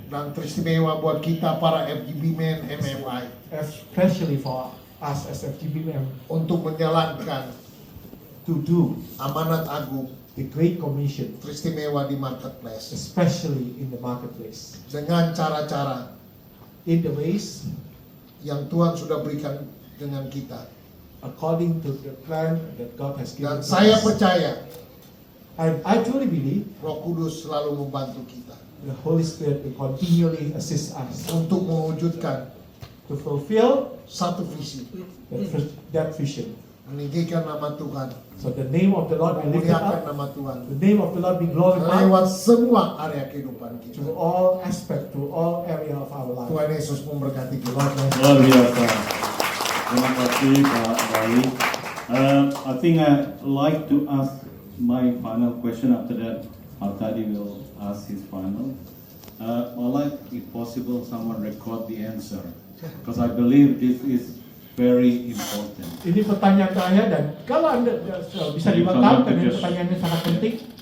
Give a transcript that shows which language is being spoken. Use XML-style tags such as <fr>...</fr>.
<id>Dan teristimewa buat kita para FGB Men MFI</id> <en>especially for us as FGBM</en> <id>untuk menjalankan</id> <en>to do</en> <id>amanat agung</id> <en>the Great Commission,</en> <id>teristimewa di marketplace</id> <en>especially in the marketplace,</en> <id>dengan cara-cara</id> <en>in the ways</en> <id>yang Tuhan sudah berikan dengan kita.</id> <en>according to the plan that God has given to</en> <id>saya</id> <en>us.</en> <id>percaya</id> <en>I truly believe</en> <id>Roh Kudus selalu membantu kita</id> <en>the Holy Spirit will continually assist us</en> <id>untuk mewujudkan</id> <en>to fulfill</en> <id>satu visi,</id> <en>that vision.</en> <id>meninggikan nama Tuhan,</id> <en>So the name of the Lord be lifted</en> <id>memuliakan</id> <en>up,</en> <id>nama Tuhan</id> <en>the name of the Lord be glorified</en> <id>lewat semua area kehidupan kita.</id> <en>to all aspect, to all area of our life.</en> <id>Tuhan Yesus memberkati kita. Luar biasa. Terima kasih Pak Dali.</id> <en>I think I'd like to ask my final question. After that, Pak Tadi will ask his final. I'd like, if possible, someone record the answer, because I believe this is very important.</en> <id>Ini pertanyaan saya dan kalau Anda bisa direkam karena pertanyaannya sangat penting.</id>